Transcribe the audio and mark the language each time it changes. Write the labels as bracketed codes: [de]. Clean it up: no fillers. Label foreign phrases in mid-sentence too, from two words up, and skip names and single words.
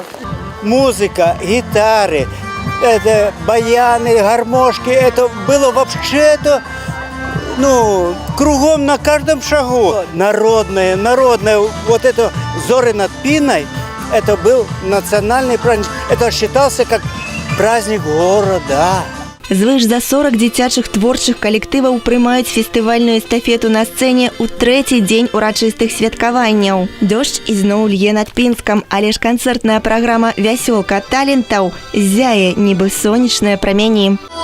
[ru] Музыка, гитары, это баяны, гармошки, это было вообще-то, кругом на каждом шагу. Народное, вот это «Зори над Пиной», это был национальный праздник. Это считался как праздник города. [be] Звыш за 40 дзіцячых творчых калектываў прымаюць фестывальную эстафету на сцэне ў трэці дзень урачыстых святкаванняў. Дождж ізноў лье над Пінскам, але ж канцэртная праграма «Вясёлка талентаў» зяе, нібы сонечныя прамяні.